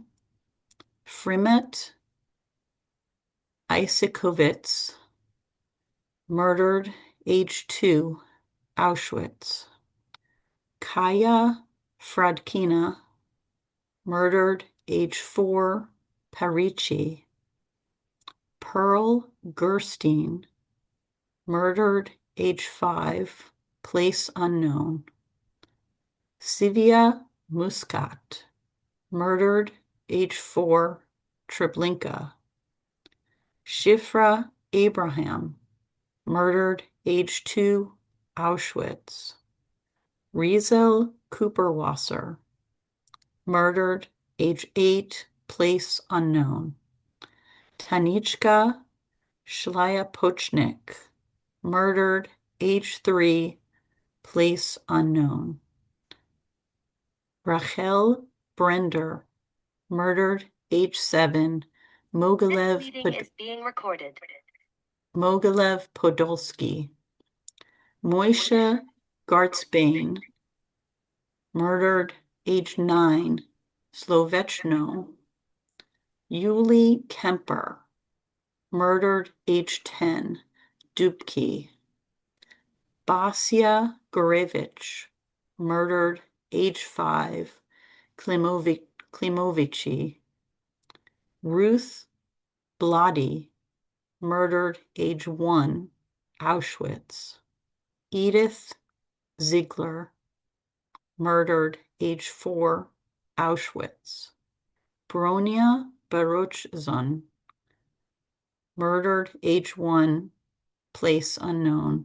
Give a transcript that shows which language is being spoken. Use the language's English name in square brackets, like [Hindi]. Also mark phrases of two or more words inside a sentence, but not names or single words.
[English] Frimet Isakovitz, murdered, age 2, Auschwitz. Kaya Fradkina, murdered, age 4, Parichi. Pearl Gerstein, murdered, age 5, place unknown. Sivia Muscat, murdered, age 4, Treblinka. Shifra Abraham, murdered, age 2, Auschwitz. Rizel Cooperwasser, murdered, age 8, place unknown. Tanichka Shlyapochnik, murdered, age 3, place unknown. Rachel Brender, murdered, age 7, Mogilev Podolsky. Moishe Gartzbane, murdered, age 9, Slovechno. Yuli Kemper, murdered, age 10, Dubki. Basia Gorevich, murdered, age 5, Klimovici. Ruth Bloody, murdered, age 1, Auschwitz. Edith Ziegler, murdered, age 4, Auschwitz. Bronia Baruchzon, murdered, age 1, place unknown.